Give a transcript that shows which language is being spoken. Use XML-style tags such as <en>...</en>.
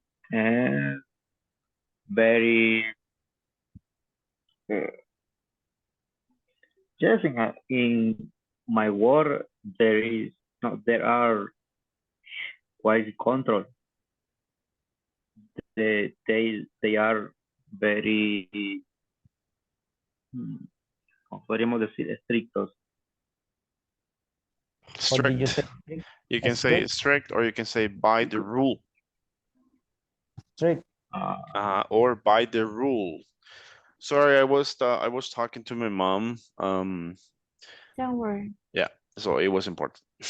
<en>And very uh, yes, in my work there is no there are quality control. They are very</en> <es>¿cómo podríamos decir? Estrictos.</es> <en>What did you Strict. say? You can say Strict? strict, or you can say by the rule. Strict. Or by the rule. Sorry, I was talking to my mom. don't worry. Yeah, so it was important.</en>